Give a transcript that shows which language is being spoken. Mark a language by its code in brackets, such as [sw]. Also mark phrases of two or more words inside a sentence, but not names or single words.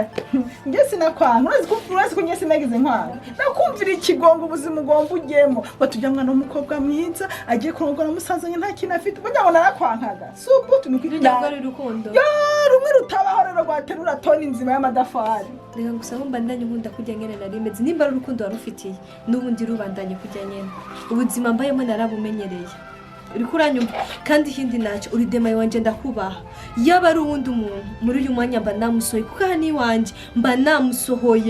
[rn] Nge sinakwanga. Urazi ko nge sinagize nkwanga. Nakumvira ikigongo ubuzima ugomba ugemo. Batujya mwana w'umukobwa mwiza agiye kurongora musaza nta kintu afite. Bajya ngo narakwankaga. Subutu nukwirya rukundo. Ya rumwe rutabaho rero rwaterura toni nzima y'amadafari. Reka gusaba mbandanye nkunda kujya nyene narimeze. Nimba ari urukundo warufitiye n'ubundi rubandanye kujya nyene. Ubuzima mbayemo narabumenyereye. Uri kuranyumva kandi hindi naco uri demaye wanje ndakubaha. Yaba ari uwundi umuntu muri uyu mwanya mba namusohoye kuko hani wanje mba namusohoye.